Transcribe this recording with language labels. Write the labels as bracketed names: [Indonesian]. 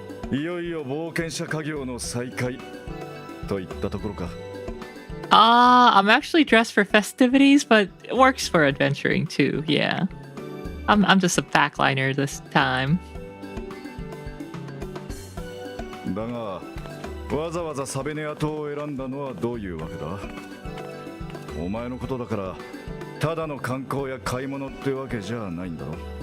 [Japanese] いよいよ冒険者家業の再開といったところか。 [English] I'm actually dressed for festivities, but it works for adventuring too, yeah. I'm just a backliner this time. [Japanese] だが、わざわざサベネア島を選んだのはどういうわけだ？お前のことだから、ただの観光や買い物ってわけじゃないんだろ。